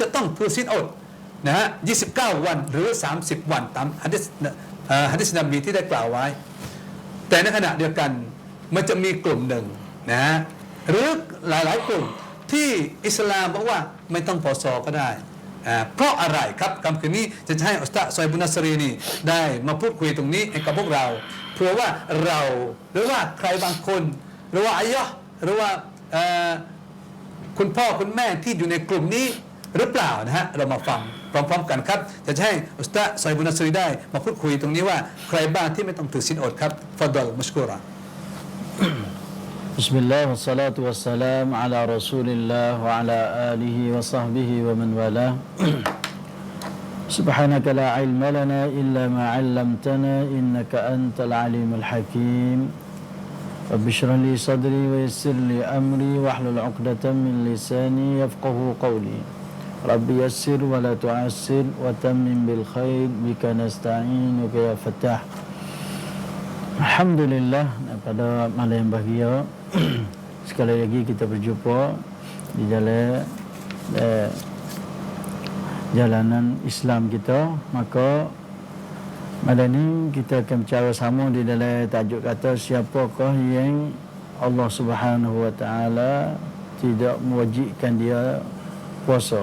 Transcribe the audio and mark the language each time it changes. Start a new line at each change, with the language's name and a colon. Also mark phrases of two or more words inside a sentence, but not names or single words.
Thai: ต้องถือศีลอดนะฮะ29 วันหรือ30 วันตามหะดีษนบีที่ได้กล่าวไว้แต่ในขณะเดียวกันมันจะมีกลุ่มหนึ่งนะฮะหรือหลายๆกลุ่มที่อิสลามบอกว่าไม่ต้องปอซอก็ได้เพราะอะไรครับคำคืนนี้จะให้อุสตาซซอยบุญนัสรีนี่ได้มาพูดคุยตรงนี้ให้กับพวกเราเพื่อว่าเราหรือว่าใครบางคนหรือว่าอายะหรือว่าคุณพ่อคุณแม่ที่อยู่ในกลุ่มนี้ หรือเปล่านะฮะเรามาฟังพร้อมๆกันครับจะให้อุสตาซอยบุญนัสรีได้มาพูดคุยตรงนี้ว่าใครบ้างที่ไม่ต้องถือศีลอดครับ
Arabic: تفضل مشكور بسم الله والصلاة والسلام على رسول الله وعلى آله وصحبه ومن والاه. سبحانك لا علم لنا إلا ما علمتنا إنك أنت العليم الحكيم. رب اشرح لي صدري ويسر لي أمري واحلل عقدة من لساني يفقهوا قولي. رب يسر ولا تعسر وتمم بالخير بك نستعينك يا فتاح.
Malay: Alhamdulillah, pada malam yang bahagia sekali lagi kita berjumpa di dalam jalanan Islam kita. Maka malam ini kita akan bicara sama di dalam tajuk kata siapakah yang Allah
Arabic: سبحانه وتعالى
Malay: tidak mewajibkan dia puasa.